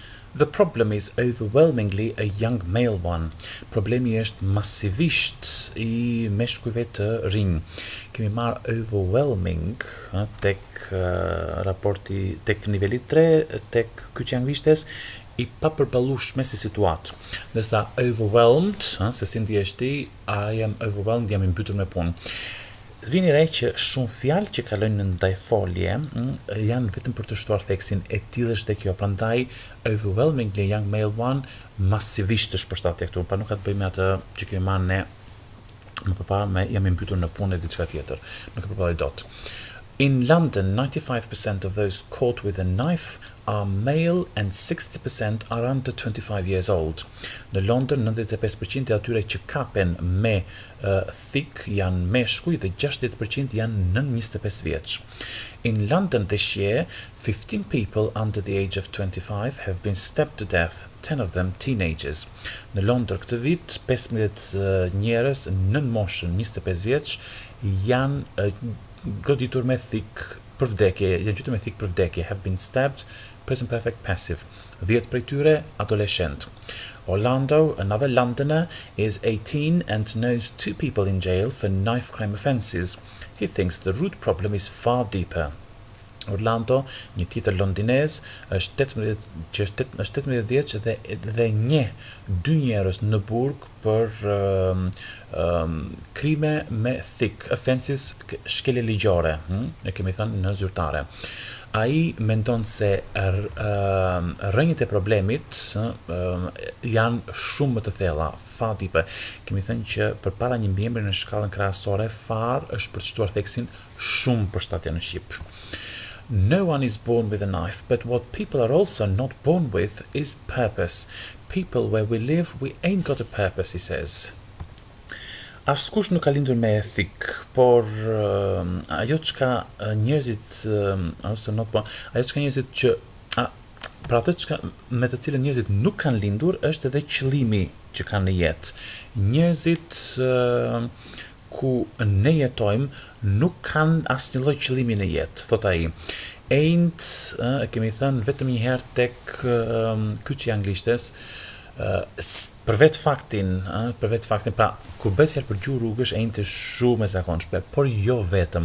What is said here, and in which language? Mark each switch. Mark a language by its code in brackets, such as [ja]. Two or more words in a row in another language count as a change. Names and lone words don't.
[en] The problem is overwhelmingly a young male one. [sq] Problemi është massivisht I meshkujve të rinj. Kemi marrë overwhelming tek raporti tek niveli 3, tek kyçangvishtes I papërballueshme si situatë. Ndërsa overwhelmed, se si ndihesh ti, [en] I am overwhelmed, [sq] jam I mbytur me punë. Vini re që shumë fjalë që kalojnë në ndaj folje janë vetëm për të shtuar theksin e tillë është kjo. Prandaj [en] overwhelmingly young male one [sq] massivisht është përshtatje këtu, pa nuk ka të bëjë me atë që kemi marrë ne më përpara me jam I mbytur në punë e diçka tjetër. Nuk e përballoj dot. [en] In London, 95% of those caught with a knife are male and 60% are under 25 years old. [sq] Në London, 95% e atyre që kapen me thik janë meshkuj dhe 60% janë nën 25 vjeç. [en] In London this year, 15 people under the age of 25 have been stabbed to death, 10 of them teenagers. [sq] Në Londër këtë vit, 15 njerëz nën moshën 25 vjeç janë goditur me thik për vdekje, janë gjetur me thik për vdekje, [en] have been stabbed, present perfect passive. [sq] 10 prej tyre adoleshent. [en] Orlando, another Londoner, is 18 and knows 2 people in jail for knife crime offences. He thinks the root problem is far deeper. [sq] Orlando, një tjetër londinez, është 18 vjeç dhe njeh 2 njerëz në burg për krime me thik, offenses shkelje ligjore, e kemi thënë në zyrtare. Ai mendon se rrënjët e problemit janë shumë më të thella, [en] far deeper. [sq] Kemi thënë që përpara një mbiemri në shkallën krahasore, far është për të shtuar theksin shumë përshtatje në shqip. [en] No one is born with a knife, but what people are also not born with is purpose. People where we live, we ain't got a purpose, he says. [sq] Askush nuk ka lindur me thik, por ajo çka njerëzit ose [en] not born, [sq] ajo çka njerëzit që pra ato çka me të cilën njerëzit nuk kanë lindur është edhe qëllimi që kanë në jetë. Njerëzit ku ne jetojmë nuk kanë asnjë lloj qëllimi në jetë, thot ai. Ain't, e kemi thënë vetëm një herë tek kyçi anglishtes, për vetë faktin, pra kur bëhet fjalë për gjuhë rrugësh, ain't është shumë e zakonshme, por jo vetëm.